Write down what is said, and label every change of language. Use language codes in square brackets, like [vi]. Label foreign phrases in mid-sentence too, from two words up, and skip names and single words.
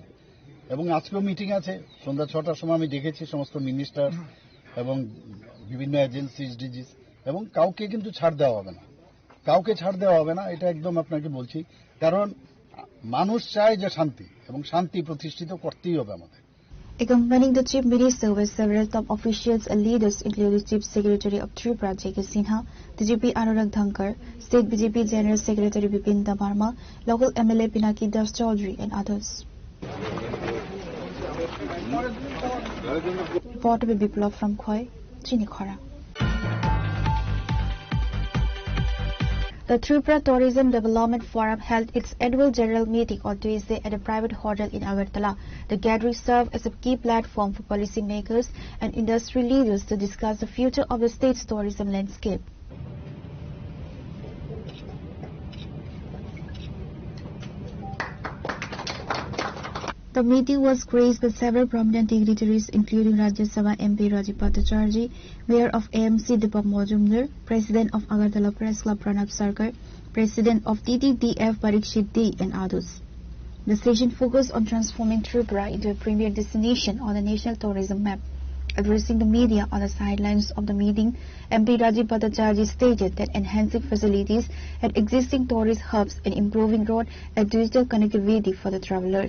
[bn] এবং আজকেও মিটিং আছে সন্ধ্যা 6টার সময়, আমি দেখেছি সমস্ত মিনিস্টার এবং বিভিন্ন [en] agencies, DGs, [bn] এবং কাউকে কিন্তু ছাড় দেওয়া হবে না, কাউকে ছাড় দেওয়া হবে না, এটা একদম আপনাকে বলছি। কারণ মানুষ চায় যে শান্তি, এবং শান্তি প্রতিষ্ঠিত করতেই হবে আমাদের। [en] Accompanying the Chief Minister were several top officials and leaders, including Chief Secretary of Tripura J.K. Sinha, DGP Anurag Dhankar, State BJP General Secretary Bipin Dabarma, local MLA Pinaki Das Chaudhary, and others. Report by Biplov from Khoi, Chinikhora. The Tripura Tourism Development Forum held its annual general meeting on Tuesday at a private hotel in Agartala. The gathering served as a key platform for policymakers and industry leaders to discuss the future of the state's tourism landscape. The meeting was graced by several prominent dignitaries, including Rajya Sabha MP Rajiv Bhattacharjee, Mayor of AMC Deepak Majumdar, President of Agartala Press Club Pranab Sarkar, President of TTDF Parikshit D, and others. The session focused on transforming Tripura into a premier destination on the national tourism map. Addressing the media on the sidelines of the meeting, MP Rajiv Bhattacharjee stated that enhancing facilities at existing tourist hubs and improving road and digital connectivity for the travelers.